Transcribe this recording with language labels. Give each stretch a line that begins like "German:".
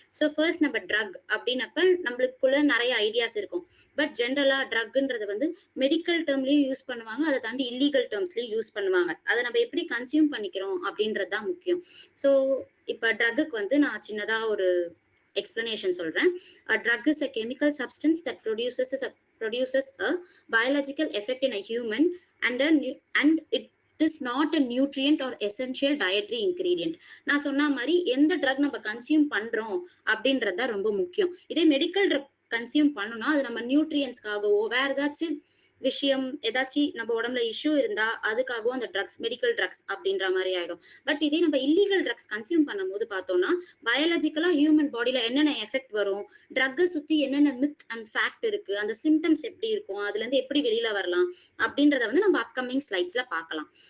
Tamil: So first நம்ம drug அப்படின்னப்ப நம்மளுக்குள்ள நிறைய ஐடியாஸ் இருக்கும். பட் ஜென்ரலா ட்ரக்ன்றது வந்து மெடிக்கல் டேர்ம்லயும் யூஸ் பண்ணுவாங்க, அதை தாண்டி இல்லீகல் டேர்ம்ஸ்லயும் யூஸ் பண்ணுவாங்க. அதை நம்ம எப்படி கன்சியூம் பண்ணிக்கிறோம் அப்படின்றது தான் முக்கியம். ஸோ இப்ப ட்ரக்குக்கு வந்து நான் சின்னதா ஒரு explanation சொல்றேன்.
English: A drug is a chemical substance that produces a biological effect in a human and it is not a nutrient or essential dietary ingredient.
Tamil: நான் சொன்ன மாதிரி எந்த ட்ரக் நம்ம கன்சியூம் பண்றோம் அப்படின்றது தான் ரொம்ப முக்கியம். இதே மெடிக்கல் ட்ரக் கன்சியூம் பண்ணணும்னா அது நம்ம நியூட்ரியன்ஸ்க்காகவோ வேற ஏதாச்சும் விஷயம் ஏதாச்சும் நம்ம உடம்புல இஷ்யூ இருந்தா அதுக்காகவும் அந்த ட்ரக்ஸ் மெடிக்கல் ட்ரக்ஸ் அப்படின்ற மாதிரி ஆயிடும். பட் இதே நம்ம இல்லீகல் ட்ரக்ஸ் கன்சியூம் பண்ணும் போது பார்த்தோம்னா பயாலஜிக்கலா ஹியூமன் பாடியில என்னென்ன எஃபெக்ட் வரும், ட்ரக்கை சுத்தி என்னென்ன மித் அண்ட் ஃபேக்ட் இருக்கு, அந்த சிம்டம்ஸ் எப்படி இருக்கும், அதுல இருந்து எப்படி வெளியில வரலாம் அப்படின்றத வந்து நம்ம அப்கமிங் ஸ்லைட்ஸ்ல பார்க்கலாம்.